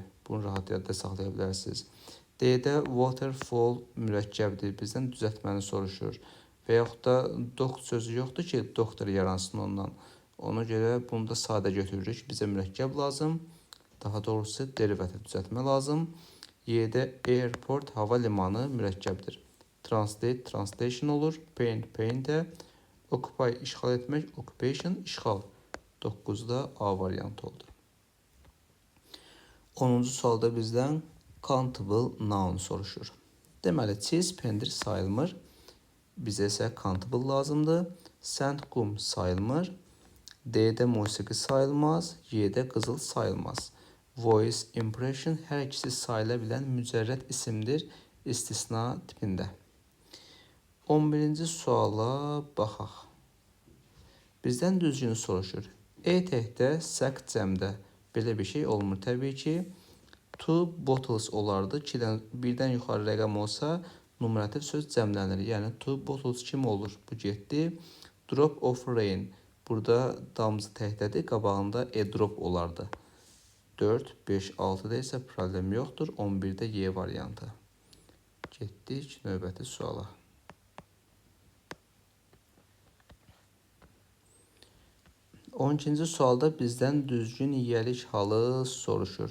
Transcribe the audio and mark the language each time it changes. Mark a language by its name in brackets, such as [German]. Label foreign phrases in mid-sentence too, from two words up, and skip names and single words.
[Azerbaijani] Bunu rahat yadda saxlaya bilərsiniz. D-də waterfall mürəkkəbdir. Bizdən düzəltməni soruşur. Və yaxud da doct sözü yoxdur ki, doktor yaransın ondan. Ona görə bunu da sadə götürürük. Bizə mürəkkəb lazım. Daha doğrusu derivətə düzəltmə lazım. Y-də airport, hava limanı mürəkkəbdir. [English] Translate, translation [Azerbaijani] olur. Paint, paint-ə. Occupy, işğal etmək, occupation, işğal. 9-da A variantı oldu. 10-cu sualda bizdən [English] countable noun [Azerbaijani] soruşur. Deməli, cheese, pendir sayılmır. Bizə isə countable lazımdır. Sand, qum sayılmır. D-də musiqi sayılmaz. Y-də qızıl sayılmaz. [English] Voice, impression [Azerbaijani] hər ikisi sayıla bilən mücərrəd isimdir istisna tipində. 11-ci suala baxaq. Bizdən düzgünü soruşur. E təhdə, sək cəmdə. Belə bir şey olmur təbii ki. [English] Two bottles [Azerbaijani] olardı. 1-dən yuxarı rəqəm olsa, numerativ söz cəmlənir. Yəni [English] two bottles [Azerbaijani] kim olur? Bu getdi. [English] Drop of rain. [Azerbaijani] Burada damcı təhdədir. Qabağında [English] a drop [Azerbaijani] olardı. 4, 5, 6-da isə problem yoxdur. 11-də Y variantı. Getdik növbəti suala. 12-ci sualda bizdən düzgün yiyəlik halı soruşur.